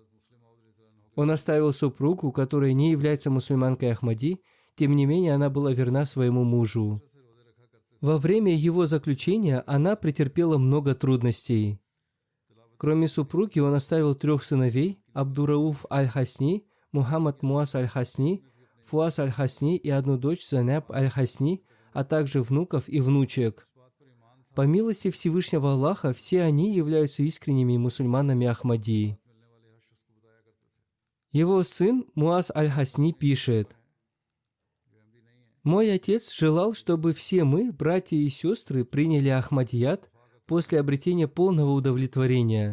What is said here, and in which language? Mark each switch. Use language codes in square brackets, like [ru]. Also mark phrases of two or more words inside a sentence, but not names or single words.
[ru] Он оставил супругу, которая не является мусульманкой Ахмади, тем не менее она была верна своему мужу. Во время его заключения она претерпела много трудностей. Кроме супруги, он оставил 3 сыновей – Абдур-Рауф Аль-Хасни, Мухаммад Муаз Аль-Хасни, Фуаз Аль-Хасни и одну дочь Зайнаб Аль-Хасни, а также внуков и внучек. По милости Всевышнего Аллаха, все они являются искренними мусульманами Ахмадии. Его сын Муаз Аль-Хасни пишет: «Мой отец желал, чтобы все мы, братья и сестры, приняли Ахмадият после обретения полного удовлетворения.